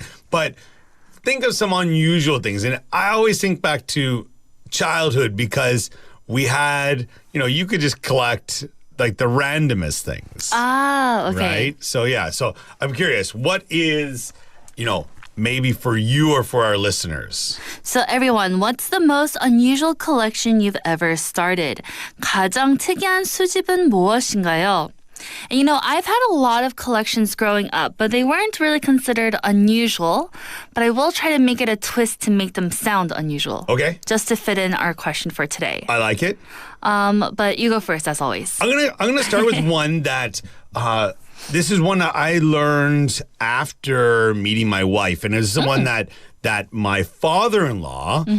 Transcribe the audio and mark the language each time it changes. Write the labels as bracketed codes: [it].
[en] But think of some unusual things. And I always think back to childhood because we had, you could just collect the randomest things. Okay. Right? So, yeah. So I'm curious, what is, maybe for you or for our listeners? So everyone, what's the most unusual collection you've ever started? [ko] 가장 특이한 수집은 무엇인가요? [en] And I've had a lot of collections growing up, but they weren't really considered unusual. But I will try to make it a twist to make them sound unusual. Okay. Just to fit in our question for today. I like it. But you go first, as always. I'm gonna start with one that this is one that I learned after meeting my wife, and it's the one that my father-in-law.